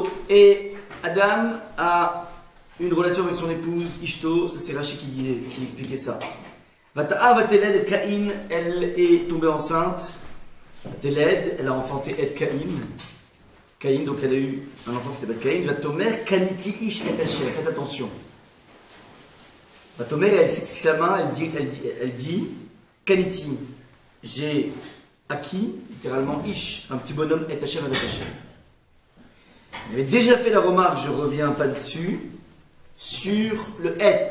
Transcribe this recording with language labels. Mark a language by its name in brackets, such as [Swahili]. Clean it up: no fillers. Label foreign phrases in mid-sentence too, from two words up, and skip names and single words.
[French] Et Adam a une relation avec son épouse Ishto. Ça c'est Rashi qui expliquait ça. [Hebrew] ותהר ותלד את קין, [French] elle est tombée enceinte. Vateled, elle a enfanté et Caïn. Caïn, donc elle a eu un enfant qui s'appelle Caïn. [Hebrew] ותאמר קניתי איש את השם. [French] Faites attention. Vatomer, elle s'exclama, elle dit kaniti, j'ai acquis, littéralement ish, un petit bonhomme [Hebrew] את השם [French] avec Hashem. Il avait déjà fait la remarque, je reviens pas dessus, sur le et.